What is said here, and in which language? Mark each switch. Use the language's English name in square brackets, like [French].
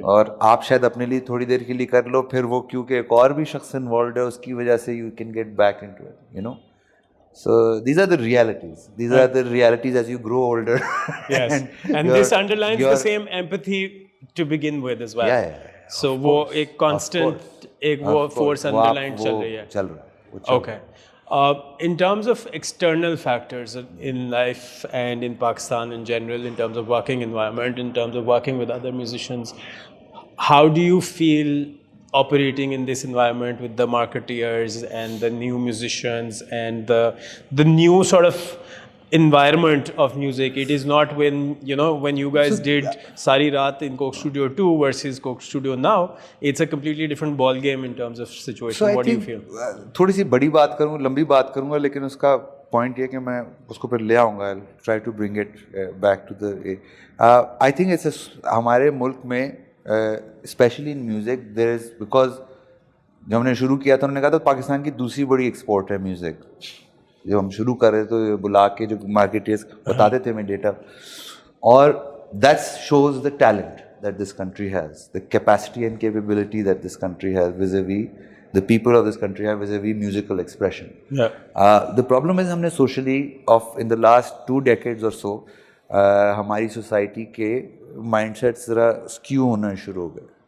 [Urdu] اور آپ شاید اپنے لیے تھوڑی دیر کے لیے کر لو, پھر وہ کیونکہ ایک اور بھی شخص انوالوڈ ہے اس کی وجہ سے [English] You can get back into it, you know. So these are the realities. These are the realities as you grow older. Yes. And this underlines the same empathy to begin with as well. Yeah. [Urdu] So وہ ایک constant ایک وہ force underline چل رہی ہے. چل رہا ہے. [English] Okay. In terms of external factors in life and in Pakistan in general, in terms of working environment, in terms of working with other musicians, how do you feel operating in this environment with the marketeers and the new musicians and the new sort of environment of music? It is not when, you know, when you guys did Sari Raat in Coke Studio 2 versus Coke Studio now, it's a completely different ball game in terms of situation. So what do you feel? [Urdu] تھوڑی سی بڑی بات کروں, لمبی بات کروں گا, لیکن اس کا point یہ کہ میں اس کو پھر لے آؤں گا. [English] I'll try to bring it back to the I think it's [Urdu] ہمارے ملک میں [English] especially in music there is, because [Urdu] جب ہم نے شروع کیا تو انہوں نے کہا تھا پاکستان کی دوسری بڑی ایکسپورٹ ہے میوزک. جب ہم شروع کر رہے تو بلا کے جو مارکیٹرز بتاتے تھے ہمیں ڈیٹا, [English] اور that shows the talent that this country has, the capacity and capability that this country has vis-a-vis the people of this country have vis-a-vis musical expression. Yeah. The problem is [Urdu] ہم نے [English] socially in the last 2 decades or so [Urdu] ہماری society کے mind set ذرا skew ہونا شروع ہو گئے.